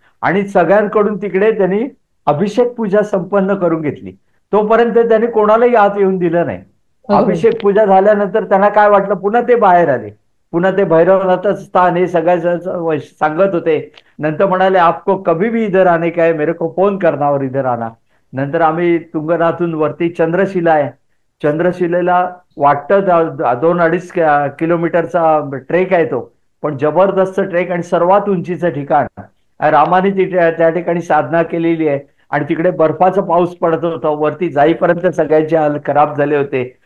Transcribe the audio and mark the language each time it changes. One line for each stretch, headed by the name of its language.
Marathi: आणि सगळ्यांकडून तिकडे त्यांनी अभिषेक पूजा संपन्न करून घेतली. तोपर्यंत त्यांनी कोणालाही आत येऊन दिलं नाही. हो. अभिषेक पूजा झाल्यानंतर त्यांना काय वाटलं, पुन्हा ते बाहेर आले. पुन्हा ते भैरवनाथच स्थान हे सगळ्या सांगत होते. नंतर म्हणाले,
Hindi: "आपको कभी भी इधर आने का है, मेरे को फोन करना और इधर आना."
Marathi: नंतर आम्ही तुंगनाथून वरती चंद्रशिला आहे, चंद्रशिलेला वाटतं 2-2.5 किलोमीटरचा ट्रेक आहे तो, पण जबरदस्त ट्रेक आणि सर्वात उंचीचं ठिकाण. रामाने त्या ठिकाणी साधना केलेली आहे. आणि तिकडे बर्फाचा पाऊस पडत होता, वरती जाईपर्यंत सगळ्यांचे हाल खराब झाले होते.